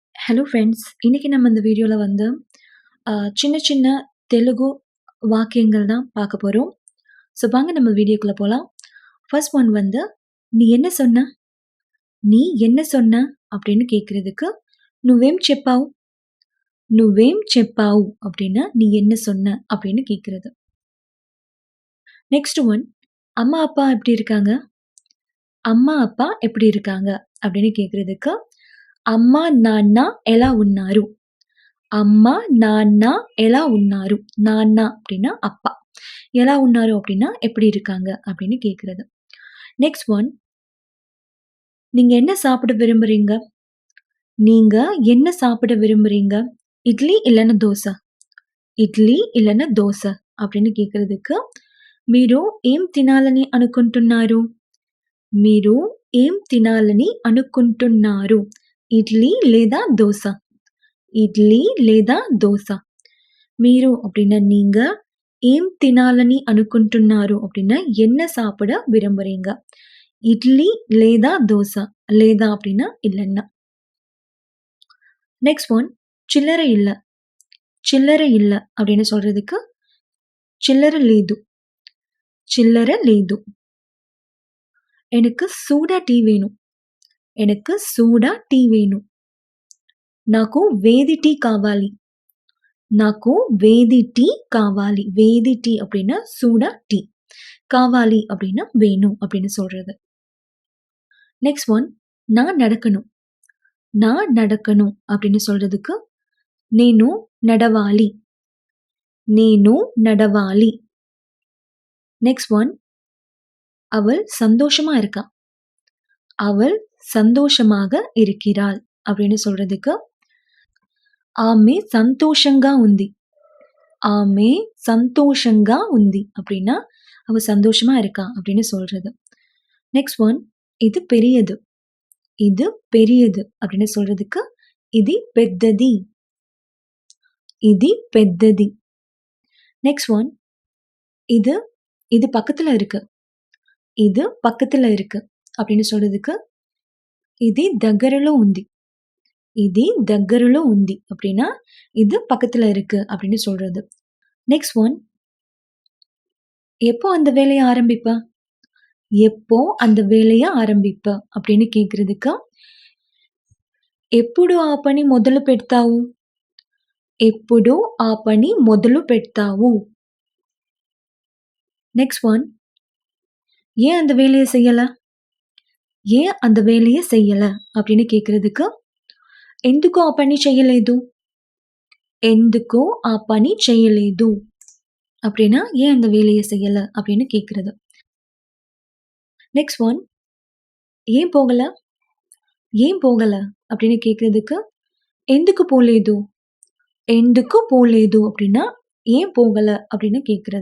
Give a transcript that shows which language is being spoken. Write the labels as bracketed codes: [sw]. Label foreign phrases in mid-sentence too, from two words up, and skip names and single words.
[en] Hello friends. [ta] இன்னைக்கு நம்ம இந்த வீடியோல வந்து சின்ன சின்ன தெலுங்கு வாக்கியங்கள் தான் பார்க்க போறோம். ஸோ வாங்க நம்ம வீடியோக்குள்ள போலாம். [en] first one [ta] வந்து "நீ என்ன சொன்ன? நீ என்ன சொன்ன?" அப்படின்னு கேட்கறதுக்கு [te] "నువ్వేం చెప్పావు? నువ్వేం చెప్పావు?" [ta] அப்படின்னா "நீ என்ன சொன்ன?" அப்படின்னு கேட்கறது. [en] next one [ta] "அம்மா அப்பா எப்படி இருக்காங்க? அம்மா அப்பா எப்படி இருக்காங்க?" அப்படின்னு கேட்கறதுக்கு [te] "అమ్మ నాన్న ఎలా ఉన్నారు?" అమ్మ, నాన్న ఎలా ఉన్నారు? [ta] నాన్న அப்படின்னா அப்பா. [te] ఎలా ఉన్నారు [ta] அப்படின்னா எப்படி இருக்காங்க அப்படின்னு கேட்கிறது. [en] next one [ta] நீங்க என்ன சாப்பிட விரும்புறீங்க? நீங்க என்ன சாப்பிட விரும்புறீங்க? இட்லி இல்லன்னா தோசை. ఇడ్లీ இல்லன்னா దోస அப்படின்னு கேட்கறதுக்கு [te] మీరు ఏం తినాలని అనుకుంటున్నారు? మీరు ఏం తినాలని అనుకుంటున్నారు? ఇడ్లీ లేదా దోస. ఇడ్లీ లేదా దోస. [ta] మీరు அப்படின்னா நீங்க [te] ఏం తినాలని అనుకుంటున్నారు [ta] அப்படின்னா என்ன சாப்பிட விரும்புறீங்க? [te] இட்லி లేదా దోస. లేదా [ta] அப்படின்னா இல்லன்னா. [en] next one [ta] சில்லறை இல்ல. చిల్లర இல்ல அப்படின்னு சொல்றதுக்கு [te] చిల్లర లేదు. చిల్లర లేదు. [ta] எனக்கு சூடா டீ வேணும். எனக்கு சூடா టీ వేணும். [te] నాకు వేడి టీ కావాలి. నాకు వేడి టీ కావాలి. వేడి టీ [ta] அப்படின்னா சூடா டீ. காவாலி அப்படின்னா வேணும் அப்படின்னு சொல்றது. [en] next one [ta] நான் நடக்கணும். நான் நடக்கணும் அப்படின்னு சொல்றதுக்கு [te] నేను నడవాలి. నేను నడవాలి. [en] next one [ta] அவள் சந்தோஷமா இருக்கா. அவள் సంతోషமாக இருக்கிறாள் அப்படின்னு சொல்றதுக்கு [te] ఆమె సంతోషంగా ఉంది. ఆమె సంతోషంగా ఉంది [ta] அப்படின்னா அவ சந்தோஷமா இருக்கா அப்படின்னு சொல்றது. [en] next one [ta] இது பெரியது. இது பெரியது அப்படின்னு சொல்றதுக்கு [te] ఇది పెద్దది. ఇది పెద్దది. [en] next one [ta] இது இது பக்கத்துல இருக்கு. இது பக்கத்துல இருக்கு அப்படின்னு சொல்றதுக்கு [te] ఇది దగ్గరలో ఉంది. ఇది దగ్గరలో ఉంది [ta] அப்படின்னா இது பக்கத்துல இருக்கு அப்படின்னு சொல்றது. [en] next one [ta] எப்போ அந்த வேலையை ஆரம்பிப்ப? எப்போ அந்த வேலையை ఆరంభిப்ப அப்படின்னு கேட்கறதுக்கு [te] ఎప్పుడు ఆ పని మొదలు పెడతావు? ఎప్పుడు ఆ పని మొదలు పెడతావు? [en] next one [ta] ஏன் அந்த வேலையை செய்யல? ஏன் அந்த வேலையை செய்யல அப்படின்னு கேட்கறதுக்கு [te] ఎందుకు ఆ పని చేయలేదు? ఎందుకు ఆ పని చేయలేదు [ta] அப்படின்னா ஏன் அந்த வேலையை செய்யல அப்படின்னு கேட்கறது. [en] next one [ta] ஏன் போகல? ஏன் போகல அப்படின்னு கேட்கறதுக்கு [te] ఎందుకు పోలేదు? ఎందుకు పోలేదు [ta] அப்படின்னா ஏன் போகல அப்படின்னு கேட்கறது.